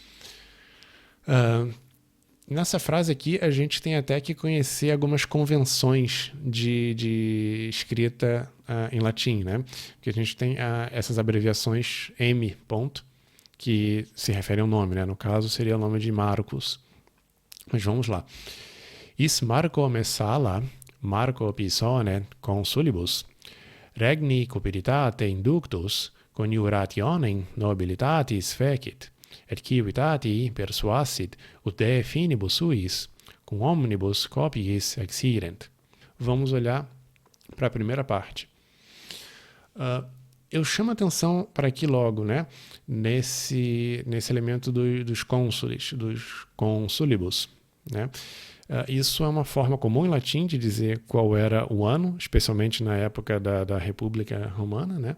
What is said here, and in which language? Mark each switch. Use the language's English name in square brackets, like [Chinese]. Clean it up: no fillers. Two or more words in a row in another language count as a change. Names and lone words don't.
[Portuguese] Nessa frase aqui, a gente tem até que conhecer algumas convenções de escrita em latim, né? Porque a gente tem essas abreviações M, ponto, que se refere ao nome, né? No caso, seria o nome de Marcos. Mas vamos lá. [Latin] Is Marco messala, Marco pisone consulibus, regni cupiditatem inductus, coniurationem nobilitatis fecit, et civitati persuasit ut de finibus suis, cum omnibus copiis exirent. [Portuguese] Vamos olhar para a primeira parte. Eu chamo a atenção para aqui logo, né? Nesse elemento dos cônsules, dos consulibus, né? Isso é uma forma comum em latim de dizer qual era o ano, especialmente na época da República Romana, né?